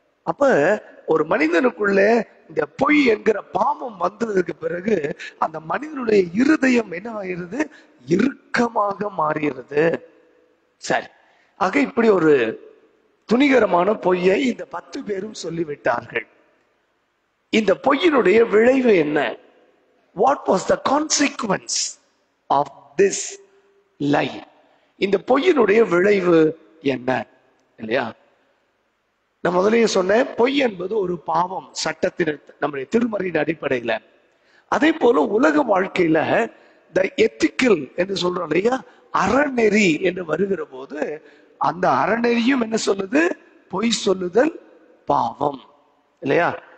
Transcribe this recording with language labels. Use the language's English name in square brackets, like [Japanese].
[Tamil] அப்ப ஒரு மனிதனுக்குள்ள இந்த பொய் என்கிற பாவம் வந்ததுக்கு பிறகு அந்த மனிதனுடைய இருதயம் என்ன ஆகிறது, இறுக்கமாக மாறுகிறது. சரி, ஆக இப்படி ஒரு துணிகரமான பொய்யை இந்த 10 பேரும் சொல்லிவிட்டார்கள். இந்த பொய்யினுடைய விளைவு என்ன? [English] What was the consequence of this lie? [Tamil] இந்த பொய்யினுடைய விளைவு என்ன இல்லையா? நான் முதலே சொன்னேன், பொய் என்பது ஒரு பாவம் சட்டத்தின், நம்முடைய திருமறையின் அடிப்படையில. அதே போல உலக வாழ்க்கையில த எத்திக்கல் என்று சொல்றோம் இல்லையா, அறநெறி என்று வருகிற போது அந்த அறநெறியும் என்ன சொல்லுது, பொய் சொல்லுதல் பாவம் இல்லையா?